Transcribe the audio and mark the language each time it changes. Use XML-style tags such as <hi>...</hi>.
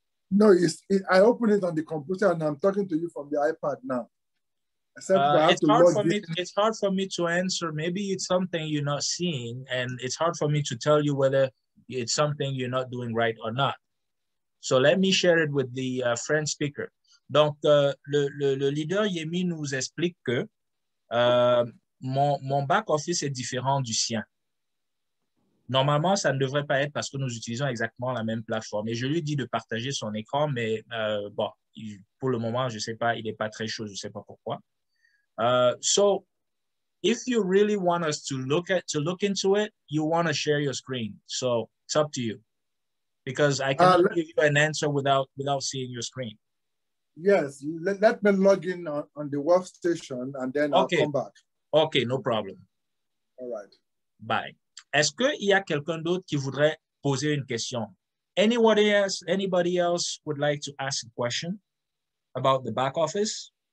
<en>No, I open it on the computer and I'm talking to you from the iPad now. It's hard for me to answer. Maybe it's something you're not seeing, and it's hard for me to tell you whether it's something you're not doing right or not. So let me share it with the French speaker.</en> <fr>Donc, le leader Yemi nous explique que mon back office est différent du sien. Normalement, ça ne devrait pas être parce que nous utilisons exactement la même plateforme. Et je lui dis de partager son écran, mais bon, pour le moment, je ne sais pas, il n'est pas très chaud, je ne sais pas pourquoi. So</fr> <en>if you really want us to look into it, you want to share your screen. So it's up to you, because I cannot give you an answer without seeing your screen. Yes, let me log in on the workstation and then I'll come back. Okay, no problem. All right. Bye.</en> <fr>Est-ce qu'il y a quelqu'un d'autre qui voudrait poser une question?</fr> <en>Anybody else would like to ask a question about the back office?</en>